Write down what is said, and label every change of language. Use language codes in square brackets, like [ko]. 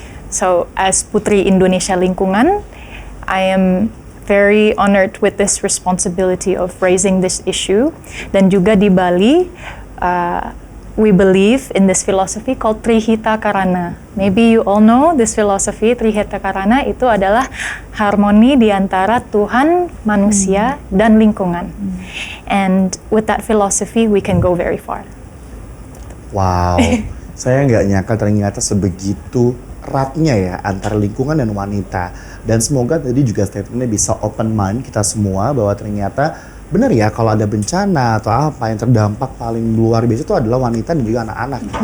[en] So as Putri Indonesia Lingkungan, I am very honored with this responsibility of raising this issue. [id] Dan juga di Bali, [en] we believe in this philosophy called Trihita Karana. Maybe you all know this philosophy. [id] Trihita Karana itu adalah harmoni di antara Tuhan, manusia, dan lingkungan. [en] And with that philosophy, we can go very far. [id] Wow, saya nggak nyangka ternyata sebegitu eratnya ya antara lingkungan dan wanita. Dan semoga tadi juga statementnya bisa [en] open mind [id] kita semua bahwa ternyata benar ya kalau ada bencana atau apa yang terdampak paling luar biasa itu adalah wanita dan juga anak-anak.